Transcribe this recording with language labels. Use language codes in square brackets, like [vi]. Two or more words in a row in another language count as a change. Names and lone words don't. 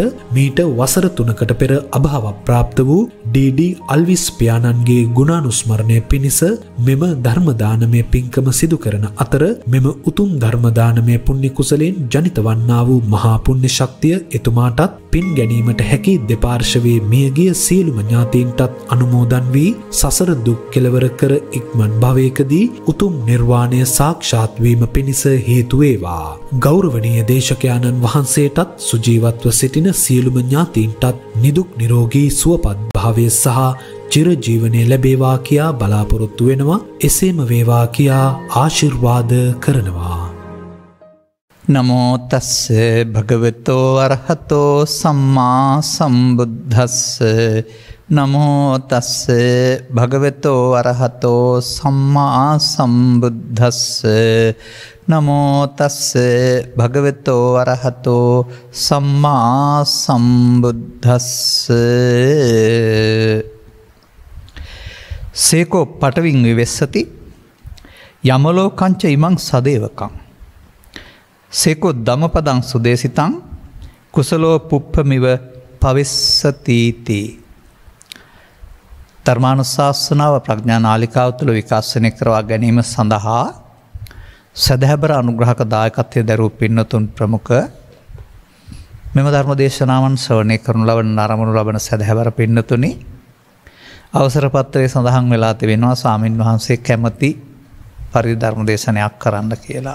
[si] මීට වසර 3කට පෙර අභාව ප්‍රාප්ත වූ ඩී අල්විස් පියාණන්ගේ ගුණානුස්මරණය පිණිස මෙම ධර්ම දානමය පින්කම සිදු කරන අතර මෙම උතුම් ධර්ම දානමය පුණ්‍ය කුසලයෙන් ජනිත වන්නා වූ මහා පුණ්‍ය ශක්තිය එතුමාටත් පින් ගැනීමට හැකි දෙපාර්ශවයේ මියගිය සියලුම ඥාතීන්ටත් අනුමෝදන් වී සසර දුක් කෙලවර කර ඉක්මන් භවයකදී උතුම් නිර්වාණය සාක්ෂාත් වීම පිණිස හේතු වේවා. ගෞරවනීය දේශකයාණන් වහන්සේටත් සුජීවත්ව සිටින සියලුම ඥාතීන්ටත් නිදුක් නිරෝගී සුවපත් භාවය සහ චිරජීවනය ලැබේවා කියා බලාපොරොත්තු වෙනවා. එසේම වේවා කියා ආශිර්වාද කරනවා. [pi] නමෝ තස්ස භගවතෝ අරහතෝ සම්මා සම්බුද්දස්ස. නමෝ තස්ස භගවතෝ අරහතෝ සම්මා සම්බුද්දස්ස. නමෝ තස්ස භගවතෝ අරහතෝ සම්මා සම්බුද්දස්ස. සේකෝ පටවින් විවෙස්සති යමලෝකංච ඉමං සදේවකං සේකෝ ධම්මපදං සුදේසිතං කුසලෝ පුප්පමිව පවිස්සතිති. [si] ධර්මානුශාසනාව ප්‍රඥා නාලිකාව තුළ විකාශනය කරවා ගැනීම සඳහා සදහැබර අනුග්‍රහක දායකත්වය දැරූ පින්නතුන් ප්‍රමුඛ මෙම ධර්ම දේශනාවන් ශ්‍රවණය කරනු ලබන නරඹනු ලබන සදහැබර පින්නතුනි, අවසර පත්‍රයේ සඳහන් වෙලා තිබෙනවා ස්වාමින් වහන්සේ කැමති පරිදි ධර්ම දේශනයක් කරන්න කියලා.